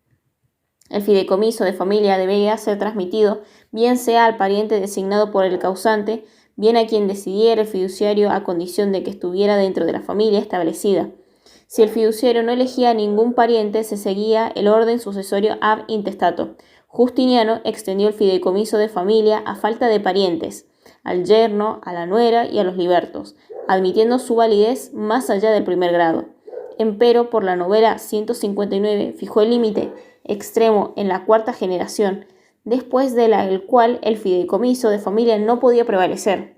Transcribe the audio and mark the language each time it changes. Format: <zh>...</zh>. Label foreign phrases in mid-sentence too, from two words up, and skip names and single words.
<es>El fideicomiso de familia debía ser transmitido, bien sea al pariente designado por el causante, bien a quien decidiera el fiduciario a condición de que estuviera dentro de la familia establecida. Si el fiduciario no elegía a ningún pariente, se seguía el orden sucesorio</es> <la>ab intestato.</la> <es>Justiniano extendió el fideicomiso de familia a falta de parientes, al yerno, a la nuera y a los libertos, admitiendo su validez más allá del primer grado. Empero, por la novela 159, fijó el límite extremo en la cuarta generación, después del cual el fideicomiso de familia no podía prevalecer.</es>